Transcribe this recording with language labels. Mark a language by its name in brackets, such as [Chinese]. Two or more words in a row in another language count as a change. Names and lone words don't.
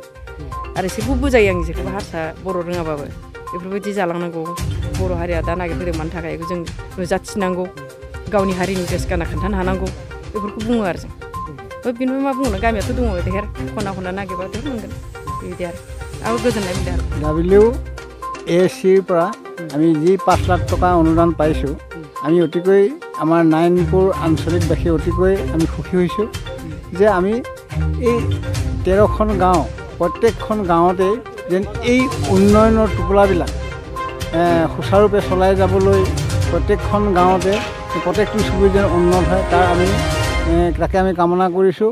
[Bodo] आरो एसेबो बुजायो आं जेखौबो हारसा बर' रोङाबाबो बेफोरबायदि जालांनांगौ बर' हारिया दा नागिरफैदों मानि थाखाय बेखौ जों नुजाथिनांगौ, गावनि हारिनि ड्रेस गानना खोन्थानो हानांगौ बेफोरखौ बुङो आरो जों। बेनिफ्राय मा बुंनो गामियाथ' दङ देर खना खना नागिरबा देर मोनगोन बेबायदि आरो गोजोननाय मोनदों आरो। [Assamese] WACৰ পৰা আমি যি 5 লাখ টকা অনুদান পাইছোঁ আমি অতিকৈ আমাৰ নাৰায়ণপুৰ আঞ্চলিকবাসী অতিকৈ আমি সুখী হৈছোঁ যে আমি এই 13খন গাঁও প্ৰত্যেকখন গাঁৱতেই যেন এই উন্নয়নৰ টোপোলাবিলাক সুচাৰুৰূপে চলাই যাবলৈ প্ৰত্যেকখন গাঁৱতে প্ৰত্যেকটো চুবুৰী যেন উন্নত হয় তাকে আমি কামনা কৰিছোঁ।